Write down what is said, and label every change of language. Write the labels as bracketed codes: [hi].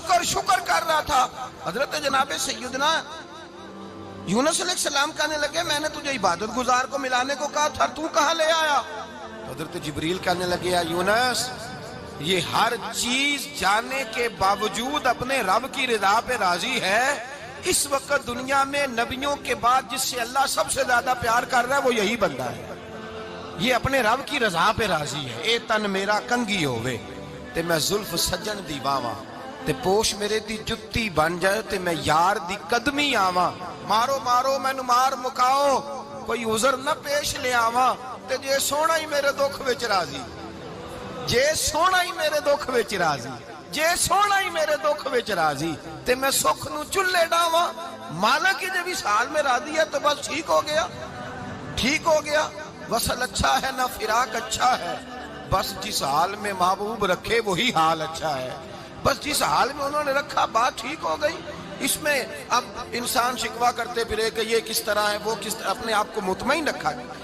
[ur] شکر کر رہا تھا. حضرت جناب سیدنا یونس علیہ السلام کہنے لگے میں نے تجھے عبادت گزار کو ملانے کو کہا تھا، تو کہاں لے آیا؟ حضرت جبریل کہنے لگے یا یونس، یہ ہر چیز جانے کے باوجود اپنے رب کی رضا پہ راضی ہے. اس وقت دنیا میں نبیوں کے بعد جس سے اللہ سب سے زیادہ پیار کر رہا ہے وہ یہی بندہ ہے. یہ اپنے رب کی رضا پہ راضی ہے. [pa] اے تن میرا کنگی ہووے تے میں زلف سجن دی باواں، تے پوش میرے دی جتی بن جائے تے میں یار دی قدمی آواں. مارو مینو مار مکاؤ کوئی عذر نہ پیش لے آواں، تے جے سونا ہی میرے دکھ وچ راضی، جے سونا ہی میرے دکھ وچ راضی، جے سونا ہی میرے دکھ وچ راضی تے میں سکھ نو چلے ڈاواں. [ur] مالک کی جب اس حال میں راضی ہے تو بس ٹھیک ہو گیا. وصل اچھا ہے نہ فراق اچھا ہے، بس جس حال میں محبوب رکھے وہی حال اچھا ہے. بس جس حال میں انہوں نے رکھا بات ٹھیک ہو گئی. اس میں اب انسان شکوہ کرتے پھرے کہ یہ کس طرح ہے وہ کس طرح، اپنے آپ کو مطمئن رکھا گیا.